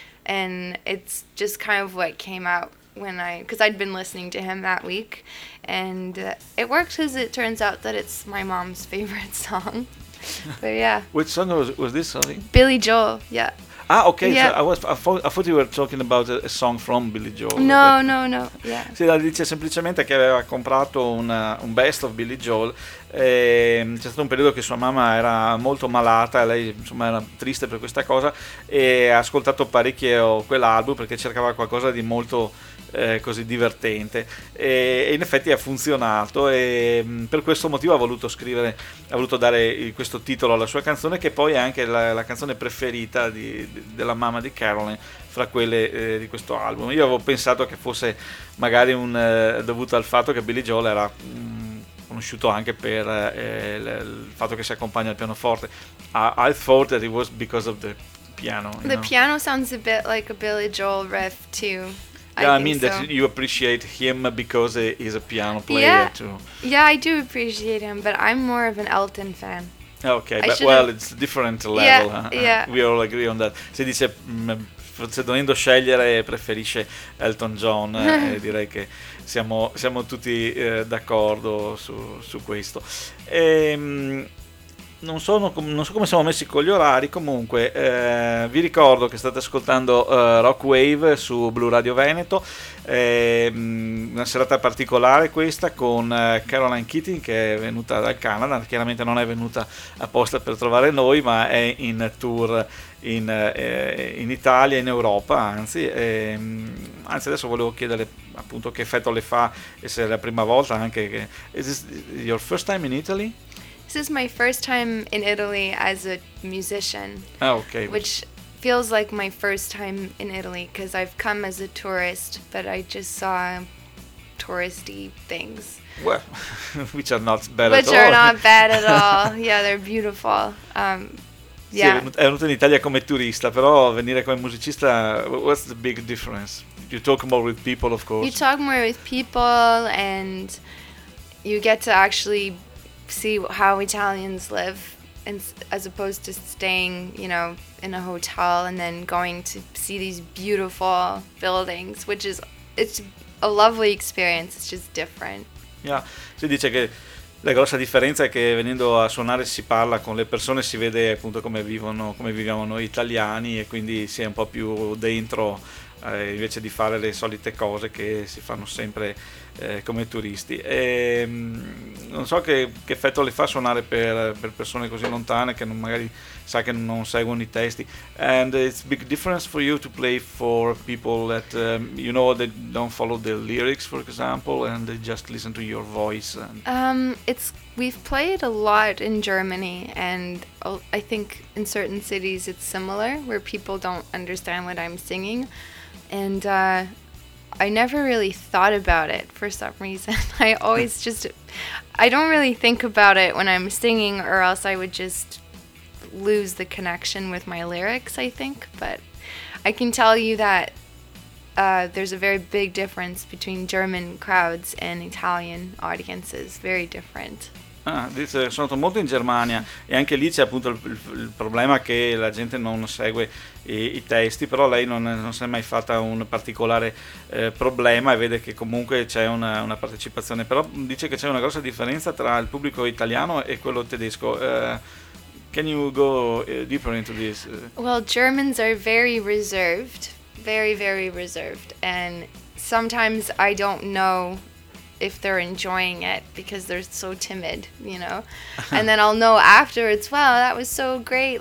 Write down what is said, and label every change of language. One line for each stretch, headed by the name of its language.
English: And it's just kind of what came out when I, because I'd been listening to him that week. And it worked, because it turns out that it's my mom's favorite song. But yeah. Which song was this, sorry? Billy Joel, yeah. Ah, okay. Yeah. So I thought you were talking about a song from Billy Joel. No. Yeah.
Italian: Sì, dice semplicemente che aveva comprato un Best of Billy Joel. C'è stato un periodo che sua mamma era molto malata, lei insomma era triste per questa cosa, e ha ascoltato parecchio quell'album perché cercava qualcosa di molto così divertente, e in effetti ha funzionato, e per questo motivo ha voluto dare questo titolo alla sua canzone, che poi è anche la canzone preferita della mamma di Caroline fra quelle di questo album. Io avevo pensato che fosse magari dovuto al fatto che Billy Joel era conosciuto anche per il fatto che si accompagna al pianoforte.
English: I thought that it was because of the piano. The piano sounds a bit like a Billy Joel riff too. Yeah, I mean so. That you appreciate him because he's a piano player, yeah, too. Yeah, I do appreciate him, but I'm more of an Elton fan. Okay, but well, it's a different level. Yeah, huh? Yeah. We all agree on that.
Italian: Si dice, forse dovendo scegliere, preferisce Elton John, direi che siamo tutti d'accordo su questo. E, non so come siamo messi con gli orari, comunque vi ricordo che state ascoltando Rockwave su Blu Radio Veneto, una serata particolare questa con Caroline Keating, che è venuta dal Canada, chiaramente non è venuta apposta per trovare noi, ma è in tour in Italia, in Europa, anzi adesso volevo chiedere appunto che effetto le fa, e se è la prima volta anche.
English: Is this your first time in Italy? This is my first time in Italy as a musician. Oh, okay. Which feels like my first time in Italy, because I've come as a tourist, but I just saw touristy things. Well, which are not bad at all. Which are not bad at all. Yeah, they're beautiful. Yeah.
Italian: Sì, è venuto in Italia come turista, però venire come musicista,
English: what's the big difference? You talk more with people, of course. You talk more with people, and you get to actually see how Italians live, and as opposed to staying, you know, in a hotel and then going to see these beautiful buildings, which is, it's a lovely experience, it's just different.
Italian: Yeah, si dice che la grossa differenza è che venendo a suonare si parla con le persone, si vede appunto come viviamo noi italiani, e quindi si è un po' più dentro invece di fare le solite cose che si fanno sempre come turisti. E, non so che effetto le fa suonare per persone così lontane, che non, magari sa che non seguono i testi.
English: And it's a big difference for you to play for people that you know that don't follow the lyrics, for example, and they just listen to your voice. And... We've played a lot in Germany, and I think in certain cities it's similar, where people don't understand what I'm singing. And I never really thought about it for some reason. I always just, I don't really think about it when I'm singing, or else I would just lose the connection with my lyrics, I think. But I can tell you that there's a very big difference between German crowds and Italian audiences, very different.
Italian: Ah, sono stato molto in Germania, e anche lì c'è appunto il problema che la gente non segue i testi, però lei non si è mai fatta un particolare problema, e vede che comunque c'è una partecipazione, però dice che c'è una grossa differenza tra il pubblico italiano e quello tedesco.
English: Can you go deeper into this? Well, Germans are very reserved, very very reserved, and sometimes I don't know if they're enjoying it because they're so timid, you know. And then I'll know afterwards, wow, that was so great.